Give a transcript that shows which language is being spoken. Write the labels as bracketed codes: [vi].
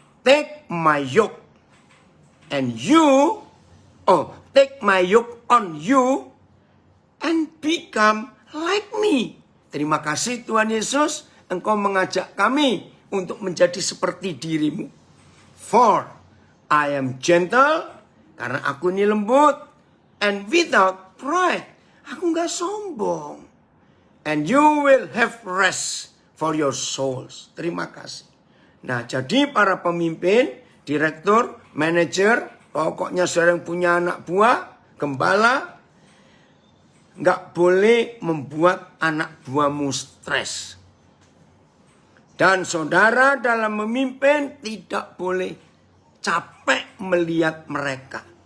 [en] Take my yoke and you, take my yoke on you and become like me. [id] Terima kasih Tuhan Yesus, Engkau mengajak kami untuk menjadi seperti dirimu. [en] For I am gentle, [id] karena aku ini lembut, [en] and without pride, [id] aku gak sombong. [en] And you will have rest for your souls. [id] Terima kasih. Nah, jadi para pemimpin, direktur, manajer, pokoknya saudara yang punya anak buah, gembala, nggak boleh membuat anak buahmu stres. Dan saudara dalam memimpin tidak boleh capek melihat mereka.